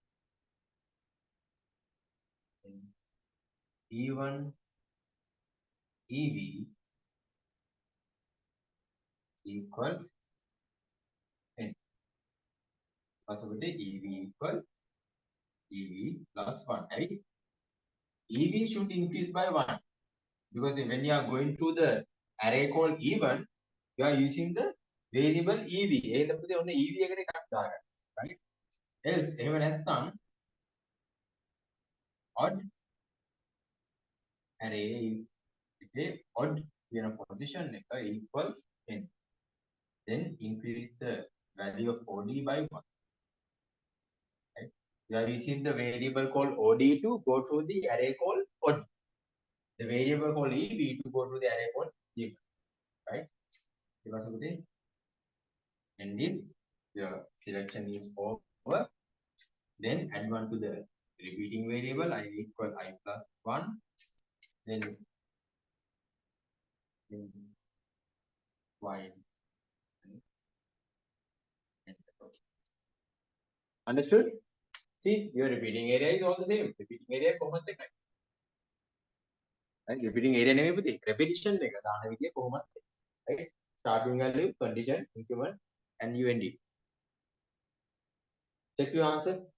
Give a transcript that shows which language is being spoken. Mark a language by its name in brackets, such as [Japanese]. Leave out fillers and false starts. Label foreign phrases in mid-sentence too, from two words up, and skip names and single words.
[English] Even EV equals n. Possibility EV equal EV plus 1. Right? EV should increase by 1 because when you are going through the array called even, you are using the variable EV. [Sinhala] එහෙනම් පුතේ ඔන්න EV එකට එකක් දාගන්න. [English] Right? Else [Sinhala] එහෙම නැත්නම් [English] odd array [Sinhala] එකේ odd කියන position එක [English] equals 10. Then increase the value of OD by 1. Right? You are using the variable called OD to go through the array called odd. The variable called EB to go through the array called even. Right? Because of the and if your selection is over, then add one to the repeating variable I equal I plus 1. Then y. Understood? See, your repeating area is all the same. Repeating area [Sinhala] කොහොමද එකයි. [English] Right? Repeating area [Sinhala] නෙමෙයි පුතේ. Repetition එක දාන විදිය කොහොමද? [English] Right? Starting value, condition, increment, and you end it. Check your answer.